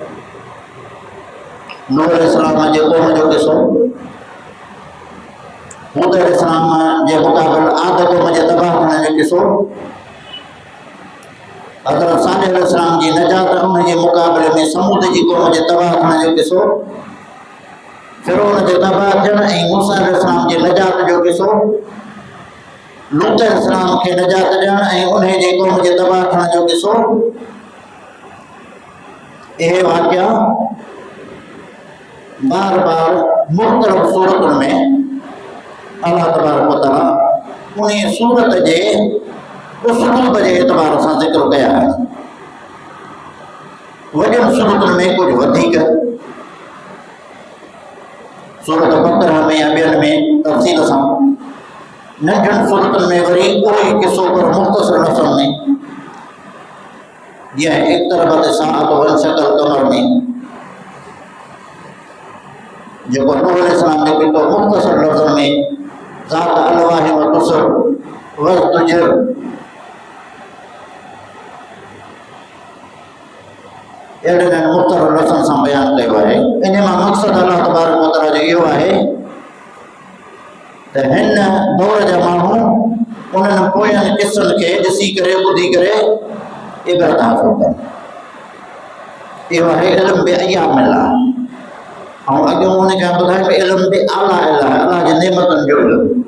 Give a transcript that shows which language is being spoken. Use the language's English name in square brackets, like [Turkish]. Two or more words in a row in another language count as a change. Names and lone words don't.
[Sindhi] नूह अलैहिस्सलाम जे क़ौम जो किसो, हूद अलैहिस्सलाम जे मुक़ाबले आद क़ौम जे तबाह करण जो किसो, हज़रत सालेह अलैहिस्सलाम जी नजात उन जे मुक़ाबले में समूद जी क़ौम जे तबाह करण जो किसो, फिरौन जे तबाह थियण ऐं मूसा अलैहिस्सलाम जे नजात जो किसो, लूत अलैहिस्सलाम खे नजात ॾियण ऐं उन जे क़ौम जे तबाह करण जो किसो। इहे वाक़िया बार बार मुख़्तलिफ़ सूरतुनि में [Arabic] الله تبارك وتعالى [Sindhi] उन सूरत जे उसलूब जे एतबार सां ज़िक्र कया आहिनि। वॾियुनि सूरतुनि में कुझु वधीक, सूरत बक़रा में या ॿियनि में तफ़सील सां, नंढियुनि सूरतुनि में वरी उहो ई किसो पर मुख़्तसर लफ़्ज़नि में, जीअं [Arabic] اقتربت الساعة وانشق القمر [Sindhi] में जेको नूह अलैहिस्सलाम ने कितो मुख़्तसर लफ़्ज़नि में [Arabic] ذات ألواح ودسر وازدجر, [Sindhi] अहिड़े मुख़्तलिफ़ लफ़्ज़नि सां बयानु कयो आहे। इन मां मक़सदु [Arabic] الله تبارك وتعالى [Sindhi] जो इहो आहे त हिन दौर जा माण्हू उन्हनि पोयनि किस्सनि खे ॾिसी करे ॿुधी करे इबरत हासिल कनि। इहो आहे [Arabic] علم بأيام الله. [Sindhi] ऐं अॻियों उनखे ॿुधायो [Arabic] علم بآلاء الله, [Sindhi] अल्लाह जी नेमतुनि जो इल्मु।